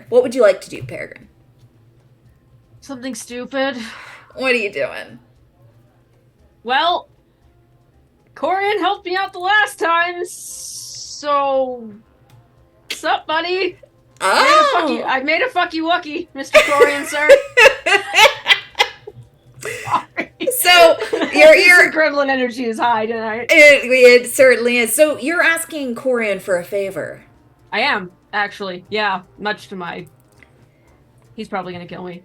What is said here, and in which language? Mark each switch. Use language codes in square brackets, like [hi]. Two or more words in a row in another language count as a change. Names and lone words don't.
[en] What would you like to do, Peregrine? Something stupid. What are you doing? Well, Corian helped me out the last time, so... What's up, buddy? Oh! I made a fucky wucky, Mr. Corian, sir. Sorry. So, your gremlin energy is high tonight. it certainly is. So, you're asking Corian for a favor. I am, actually. Yeah, much to my... He's probably gonna kill me.